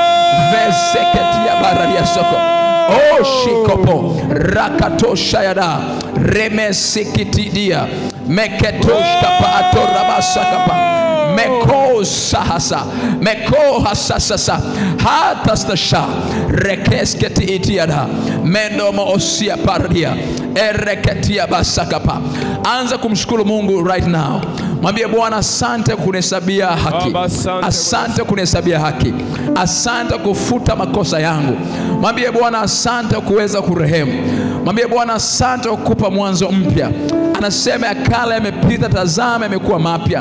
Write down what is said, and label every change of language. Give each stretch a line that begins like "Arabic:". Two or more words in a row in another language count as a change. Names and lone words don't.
Swahili: veseketia baradia soko o shikopo rakatosha yada remesikitidia meketoshka paatorabasakapa meko sahasa meko hasasasa hata stasha rekesketi itiada mendomo osia pardia ereketia basakapa. Anza kumshukuru Mungu
English: right now.
Swahili: Mwambie Bwana asante kunihesabia haki. Asante kunihesabia haki. Asante kufuta makosa yangu. Mwambie Bwana asante kuweza kurehemu. Mwambie Bwana asante kukupa mwanzo mpya. Anasema ya kale yamepita, tazama yamekuwa mapya.